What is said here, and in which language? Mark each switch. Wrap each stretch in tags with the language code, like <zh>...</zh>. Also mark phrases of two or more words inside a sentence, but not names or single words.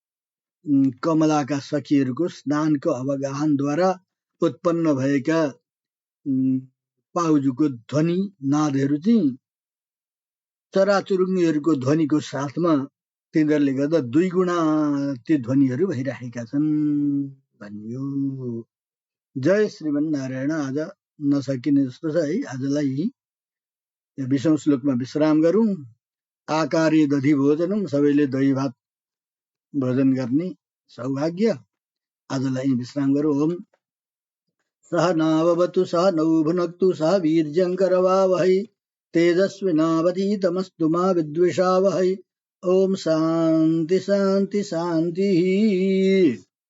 <ne>कमलाका सखीहरूको स्नानको अवगाहनद्वारा उत्पन्न भएका पाउजुको ध्वनि नादहरू चाहिँ चराचुरुङ्गीहरूको ध्वनिको साथमा तिनीहरूले गर्दा दुई गुणा ती ध्वनिहरू भइरहेका छन् भनियो। जय श्रीमन्नारायण। आज नसकिने जस्तो छ है, आजलाई 20औं श्लोकमा विश्राम गरौँ।</ne> <sa>आकारे दधि भोजनम,</sa> <ne>सबैले दही भात भोजन गर्ने सौभाग्य। आजलाई विश्राम गरौँ।</ne> <sa>ओम सहनाववतु सहनौ भुनक्तु सह वीर्यङ्करवावहै तेजस्विनावधीतमस्तु मा विद्विषावहै। ओम शान्ति शान्ति शान्तिः।</sa>